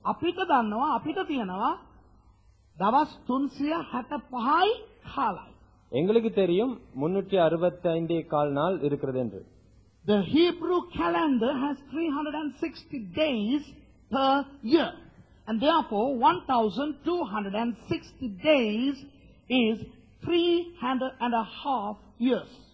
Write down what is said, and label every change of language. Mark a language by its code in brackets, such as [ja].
[si] අපිට දන්නවා අපිට තියෙනවා දවස් 365යි කාලයි. [ta] எங்களுக்கு தெரியும் 365 கால் நாள் இருக்கிறது என்று. [en] The Hebrew calendar has 360 days per year, and therefore 1260 days is 3.5 years.